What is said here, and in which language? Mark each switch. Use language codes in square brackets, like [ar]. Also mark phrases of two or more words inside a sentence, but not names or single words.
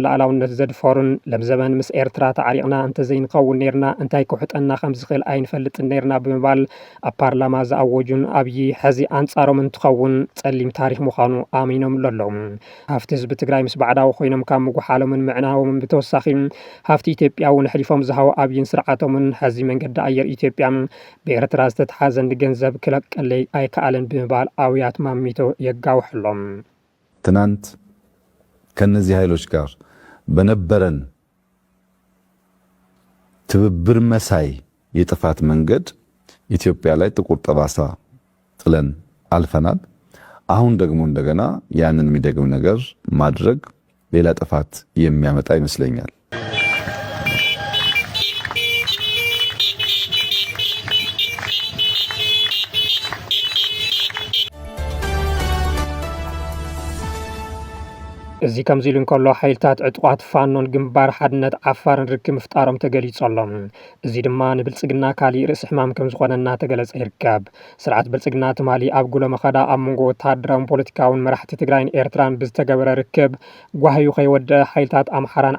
[ti] ላዕላውነት ዘድፈሩን ለምዘበን ምስ ኤርትራ ተዓሪቕና እንተዘይንኸውን ነርና እንታይ ክውሕጠና ከም ዝኽእል ኣይንፈልጥን ነርና ብምባል ኣብ ፓርላማ ዝኣወጁን ኣብዪ ሕዚ ኣንጻሮም እንትኸውን ጸሊም ታሪክ ምዃኑ ኣሚኖም ኣሎም። ሃፍቲ ህዝቢ ትግራይ ምስ ባዕዳዊ ኮይኖም ካብ ምጉሓሎምን ምዕናቦምን ብተወሳኺ ሃፍቲ ኢትዮጵያ እውን ሕሊፎም ዝሃቡ ኣብይን ስርዓቶምን ሕዚ መንገዲ ኣየር ኢትዮጵያ ብኤርትራ ዝተተሓዘ ገንዘብ ክለቀለይ ኣይከኣልን ብምባል ኣብያት ማሚቶ የጋውሕሎም። [am] ትናንት ከነዚህ ኃይሎች ጋር በነበረን ትብብር መሳይ የጥፋት መንገድ ኢትዮጵያ ላይ ጥቁር ጠባሳ ጥለን አልፈናል። አሁን ደግሞ እንደገና ያንን የሚደግም ነገር ማድረግ ሌላ ጥፋት የሚያመጣ ይመስለኛል። [ti] እዚ ከምዚ ኢሉ እንከሎ ሓይልታት ዕጡቋት ፋኖን ግንባር ሓድነት ዓፋርን ርክብ ምፍጣሮም ተገሊጹ ኣሎ። እዚ ድማ ንብልጽግና ካሊእ ርእሲ ሕማም ከም ዝኾነ እናተገለጸ ይርከብ። ስርዓት ብልጽግና ትማሊ ኣብ ጉሎ መኸዳ ኣብ መንጎ ወታደራውን ፖለቲካውን መራሕቲ ትግራይን ኤርትራን ብዝተገበረ ርክብ ጓህዩ ከይወድአ ሓይልታት ኣምሓራን